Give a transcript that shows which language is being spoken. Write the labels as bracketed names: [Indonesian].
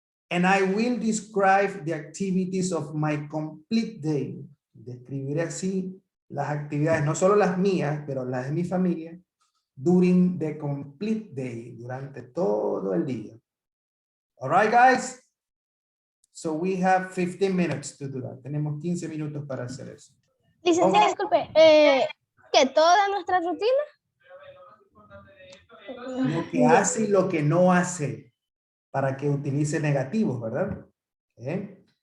[English] And I will describe the activities of my complete day. [Spanish] Describiré así las actividades, no solo las mías, pero las de mi familia, [English] during the complete day, [Spanish] durante todo el día. [English] All right, guys? So we have 15 minutes to do that. [Spanish] Tenemos 15 minutos para hacer eso. Licenciada, disculpe, ¿que toda nuestra rutina? Lo que hace y lo que no hace, para que utilice negativos, ¿verdad? ¿Eh?